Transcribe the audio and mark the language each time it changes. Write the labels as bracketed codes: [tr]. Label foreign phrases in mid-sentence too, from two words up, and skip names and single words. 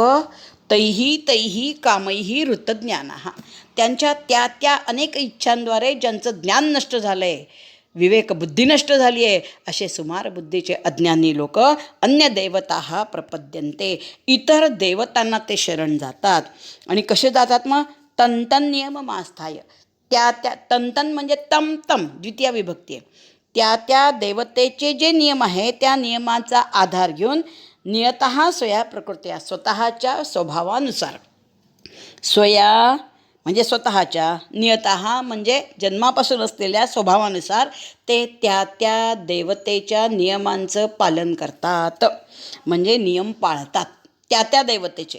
[sa] तैही तैही कामैही ऋतज्ञानः, [mr] त्यांच्या त्या त्या अनेक इच्छांद्वारे ज्यांचं ज्ञान नष्ट झालं आहे, विवेकबुद्धी नष्ट झाली आहे, असे सुमार बुद्धीचे अज्ञानी लोक [sa] अन्य देवता प्रपद्यन्ते, [mr] इतर देवतांना ते शरण जातात. आणि कसे जातात मग? [sa] तंतन नियम आस्थाय, [mr] त्या त्या, तंतन म्हणजे [sa] तम तम, [mr] द्वितीय विभक्ती आहे, त्या त्या देवतेचे जे नियम आहे त्या नियमाचा आधार घेऊन [sa] नियतः स्वया प्रकृत्या, [mr] स्वतःच्या स्वभावानुसार, स्वया म्हणजे स्वतःच्या, [sa] नियतः [mr] म्हणजे जन्मापासून असलेल्या स्वभावानुसार ते त्या त्या देवतेच्या नियमांचं पालन करतात. म्हणजे नियम पाळतात त्या त्या देवतेचे.